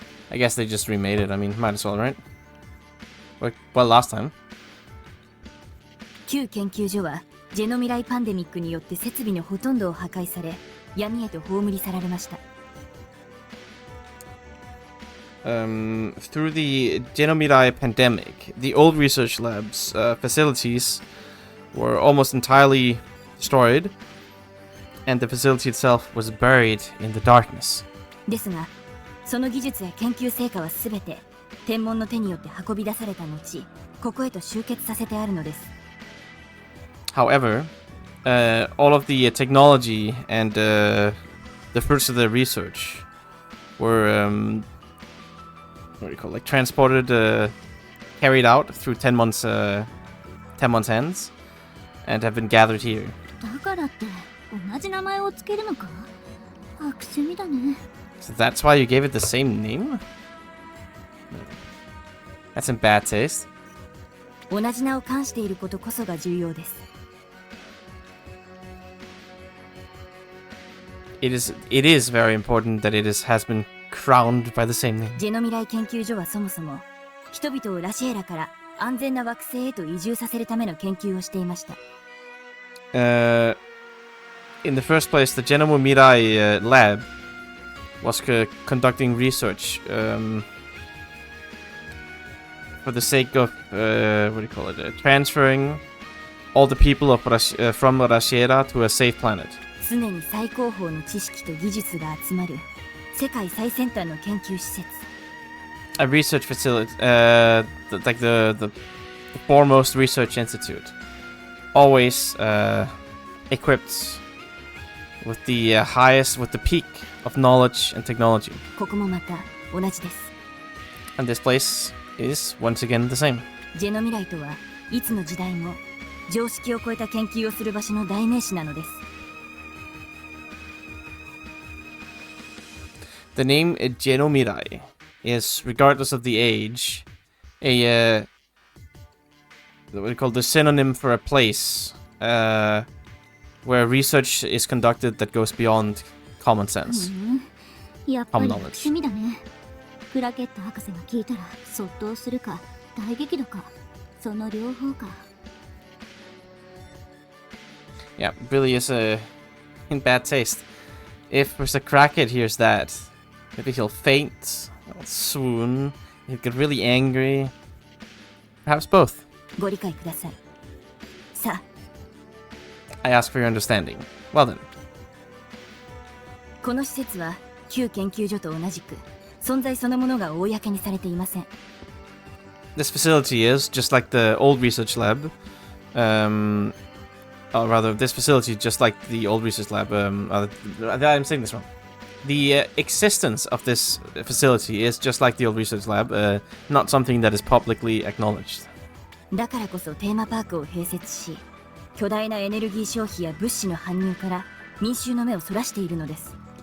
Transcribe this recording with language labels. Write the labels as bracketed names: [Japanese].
[English] I guess they just remade it. I mean, might as well, right? Well, last time. [Japanese] 旧研究所はジェノ未来パンデミックによって設備のほとんどを破壊され、闇へと葬り去られました。 [English] Through the Genomirai pandemic, the old research labs facilities were almost entirely destroyed, and the facility itself was buried in the darkness. [Japanese] ですが、その技術や研究成果はすべて天文の手によって運び出された後、ここへと集結させてあるのです。 [English] However, all of the technology and the fruits of the research were what do you call it? Like transported, carried out through 10 months hands, and have been gathered here. [Japanese] だからって同じ名前をつけるのか？悪趣味だね。 [English] So that's why you gave it the same name? That's in bad taste. [Japanese] 同じ名を冠していることこそが重要です。 [English] It is very important that has been crowned by the same name. [Japanese] ジェノ未来研究所はそもそも人々をラシエラから安全な惑星へと移住させるための研究をしていました。 [English] In the first place, the Genomirai lab was conducting research for the sake of what do you call it? Transferring all the people of from Rashiera to a safe planet. [Japanese] 常に最高峰の知識と技術が集まる世界最先端の研究施設。 [English] A research facility, like the foremost research institute, always equipped with the peak of knowledge and technology. [Japanese] ここもまた同じです。 [English] And this place is once again the same. [Japanese] ジェノ未来とはいつの時代も常識を超えた研究をする場所の代名詞なのです。 [English] The name Genomirai is, regardless of the age, what we call the synonym for a place where research is conducted that goes beyond common sense. [Japanese] やっぱり趣味だね。クラケット博士が聞いたらそっとするか大激怒かその両方か。 [English] Yeah, really is in bad taste. If Mr. Crackett hears that, maybe he'll faint, he'll swoon, he'll get really angry. Perhaps both. [Japanese] ご理解ください。さあ。 [English] I ask for your understanding. Well then. [Japanese] この施設は旧研究所と同じく存在そのものが公にされていません。 [English] This facility is just like the old research lab. Or rather, this facility, just like the old research lab. I'm saying this wrong. The existence of this facility is just like the old research lab, not something that is publicly acknowledged. [Japanese] だからこそテーマパークを併設し、巨大なエネルギー消費や物資の搬入から民衆の目をそらしているのです。